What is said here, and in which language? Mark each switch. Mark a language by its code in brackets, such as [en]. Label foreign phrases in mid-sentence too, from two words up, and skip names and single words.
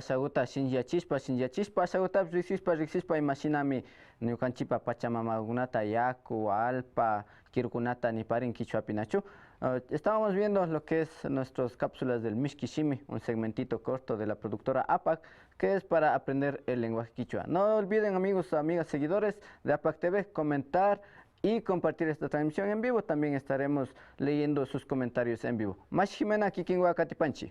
[qu] ashaguta shinllachishpa ashagutapish riksishpa imashinami ñukanchipa pachamamakunata yaku, alpa, kirukunata niparin quichuapi nachu. [es] Estábamos viendo lo que es nuestras cápsulas del [qu] Mishki Shimi, [es] un segmentito corto de la productora APAC, que es para aprender el lenguaje quichua. No olviden, amigos, amigas, seguidores de APAC TV, comentar y compartir esta transmisión en vivo. También estaremos leyendo sus comentarios en vivo. Mash Jimena, [qu] Kikinwa Katipanchi.